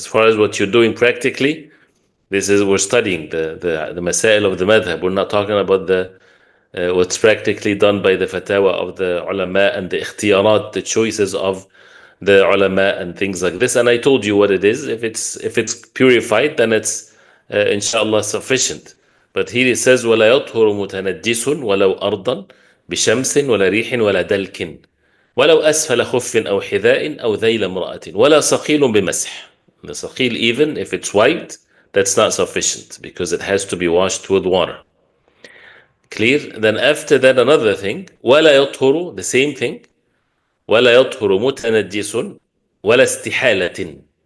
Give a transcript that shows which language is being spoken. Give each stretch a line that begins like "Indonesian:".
English: As far as what you're doing practically, we're studying the masail of the madhab. We're not talking about what's practically done by the fatwa of the ulama and the ikhtiyarat, the choices of the ulama and things like this. And I told you what it is. If it's purified, then it's inshallah sufficient. But here it says
Arabic: وَلَا يَطْهُرُ مُتَنَجِّسٌ وَلَوْ أَرْضًا بِشَمْسٍ وَلَا رِيحٍ وَلَا دَلْكٍ وَلَوْ أَسْفَلَ خُفٍّ أَوْ حِذَاءٍ أَوْ ذَيْلَ امْرَأَةٍ وَلَا صَقِيلٌ بِمَسْحٍ.
English: The saqil, even if it's white, that's not sufficient because it has to be washed with water. Clear? Then after that, another thing, وَلَا يَطْهُرُ, the same thing,
Arabic: وَلَا يَطْهُرُ مُتَنَجِّسٌ وَلَا اسْتِحَالَةٍ.